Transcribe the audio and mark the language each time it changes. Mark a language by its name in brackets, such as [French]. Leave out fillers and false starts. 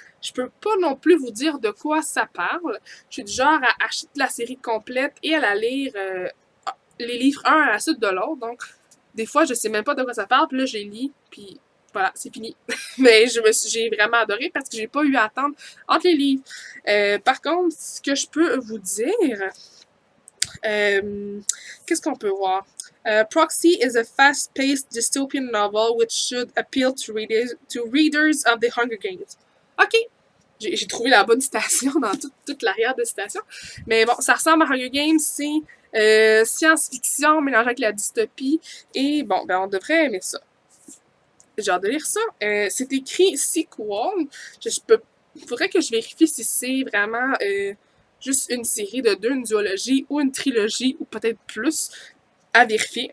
[French] Je peux pas non plus vous dire de quoi ça parle. Je suis du genre à acheter la série complète et à la lire les livres un à la suite de l'autre. Donc, des fois, je sais même pas de quoi ça parle. Puis là, je les lis, puis voilà, c'est fini. Mais j'ai vraiment adoré parce que j'ai pas eu à attendre entre les livres. Par contre, ce que je peux vous dire, qu'est-ce qu'on peut voir? [English] Proxy is a fast-paced dystopian novel which should appeal to readers of the Hunger Games. [French] OK, j'ai trouvé la bonne citation dans toute l'arrière de citation. Mais bon, ça ressemble à Hunger Games, c'est science-fiction mélangée avec la dystopie. Et bon, ben on devrait aimer ça. J'ai hâte de lire ça. C'est écrit sequel. Faudrait que je vérifie si c'est vraiment juste une série de 2, une duologie ou une trilogie ou peut-être plus à vérifier.